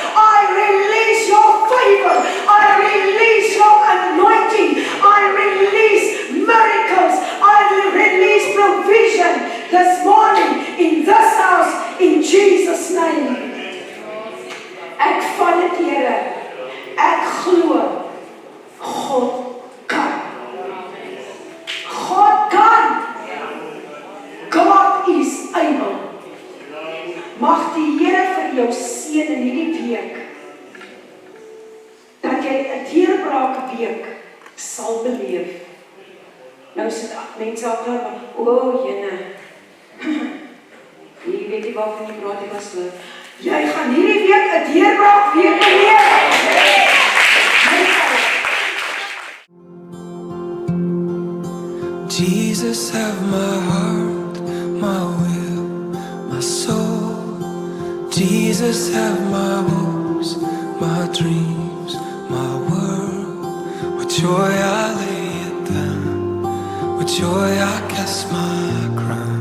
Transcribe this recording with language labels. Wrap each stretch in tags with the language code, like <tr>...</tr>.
<en>I release your favor, I release your anointing, I release miracles, I release provision this morning in this house in Jesus' name.</en> <af>Ek vat dit, Here, ek glo God kan. God kan.</af> <en>God is able.</en> <af>Mag die Here vir jou seën in hierdie week, dat jy 'n deurbraak week sal beleef. Nou sit mense agter, Jene, jy weet nie waarvan jy praat nie, pastoor. Jy gaan hierdie week 'n deurbraak week beleef.</af> <en>Jesus, have my heart, my will, my soul. Jesus, have my hopes, my dreams, my world. With joy I lay it down, with joy I cast my crown.</en>